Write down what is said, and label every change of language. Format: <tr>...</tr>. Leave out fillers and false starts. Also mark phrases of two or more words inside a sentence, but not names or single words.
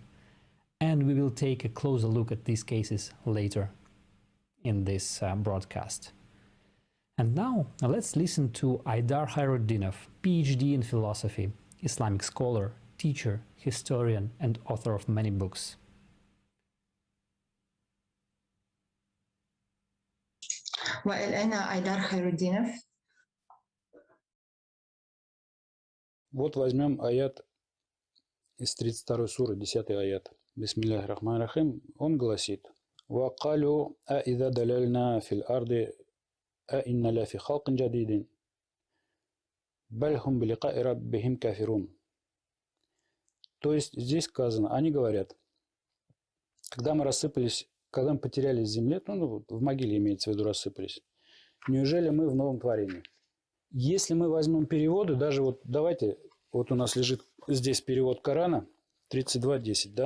<en>And we will take a closer look at these cases later in this broadcast. And now let's listen to Aidar Khairuddinov, PhD in philosophy, Islamic scholar, teacher, historian, and author of many books.</en> <ar>أنا أيدار خير الدينов.</ar> <ru>Вот возьмем аят из 32 суры, 10 аят.</ru> <ar>بسم الله الرحمن الرحيم.</ar> <ru>Он гласит:</ru> <ar>وقالوا أإذا دللنا في الأرض أإنا لفي خلق جديد بل هم بلقاء ربهم كافرون.</ar> <ru>То есть здесь сказано, они говорят, когда мы рассыпались, когда мы потерялись в земле, ну, в могиле имеется в виду рассыпались, неужели мы в новом творении? Если мы возьмем переводы, даже вот давайте, вот у нас лежит здесь перевод Корана 32.10, да?</ru>